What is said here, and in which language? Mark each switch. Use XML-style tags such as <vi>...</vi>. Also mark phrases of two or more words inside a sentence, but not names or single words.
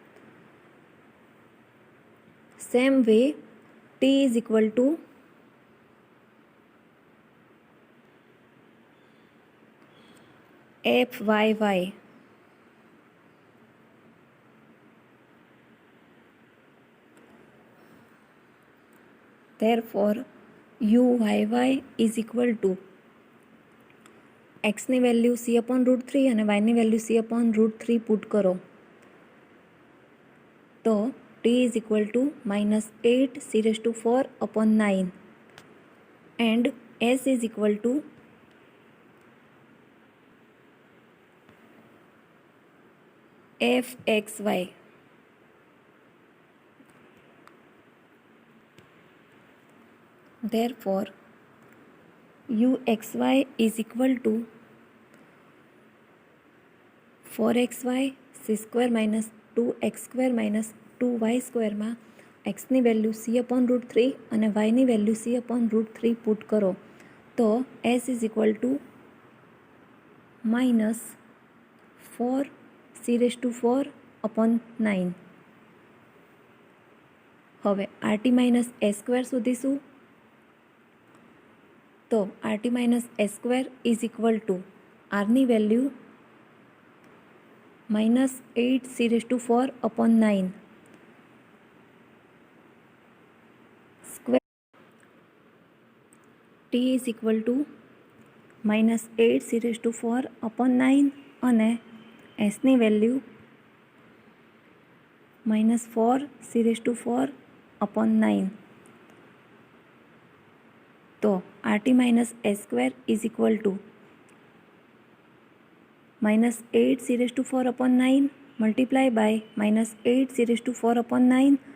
<en>Same way, t is equal to fyy. Therefore, uyy is equal to x</en> <gu>ની વેલ્યુ</gu> <en>c upon √3</en> <gu>અને y ની વેલ્યુ</gu> <en>c upon √3</en> <gu>પુટ કરો</gu> <en>તો t is equal to minus 8 c raised to 4 upon 9 and s is equal to fxy. Therefore, uxy is equal to 4xy c square minus 2x square minus 2y square</en> <gu>માં x ની વેલ્યુ</gu> <en>c upon √3</en> <gu>અને y ની વેલ્યુ</gu> <en>c upon √3</en> <gu>પુટ કરો તો</gu> <en>s is equal to minus 4 c raised to 4 upon 9. હવે rt minus s square</en> <gu>શોધીશું તો</gu> <en>rt minus s square is equal to r</en> <gu>ની વેલ્યુ</gu> <en>minus 8 c raised to 4 upon 9 square. t is equal to minus 8 c raised to 4 upon 9</en> <gu>અને s ની વેલ્યુ</gu> <en>minus 4 c raised to 4 upon 9. તો rt minus s square is equal to minus 8 c raised to 4 upon 9 multiply by minus 8 c raised to 4 upon 9</en>